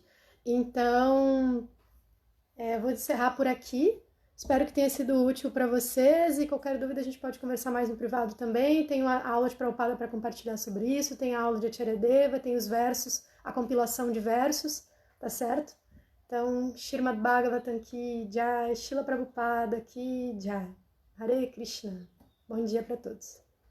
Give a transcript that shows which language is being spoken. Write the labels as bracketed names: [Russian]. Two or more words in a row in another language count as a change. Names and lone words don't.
[Portuguese] Então, vou encerrar por aqui. Espero que tenha sido útil para vocês e qualquer dúvida a gente pode conversar mais no privado também. Tenho a aula de Prabhupada para compartilhar sobre isso, tem a aula de Acharyadeva, tem os versos, a compilação de versos, tá certo? Então, [Sanskrit] Srimad Bhagavatam Ki Jai, Srila Prabhupada Ki Jai. Hare Krishna. [Portuguese] Bom dia para todos.